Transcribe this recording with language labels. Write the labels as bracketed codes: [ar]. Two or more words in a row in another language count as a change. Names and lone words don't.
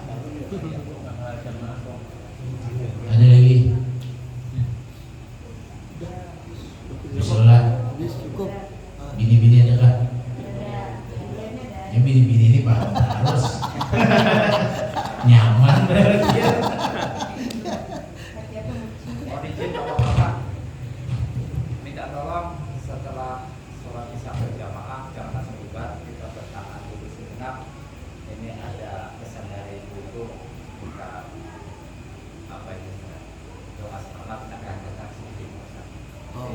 [id] Ada lagi. Bismillah. Cukup. Bini-bini ada kan? Ya bini-bini ini paham harus nyaman berarti ya. Mohon izin Bapak-bapak, minta tolong setelah sholat isya berjamaah jangan langsung bubar, kita bertahan dulu sejenak. Ini ada pesan dari Ibu kita apa ini doa selamat akan datang sedikit.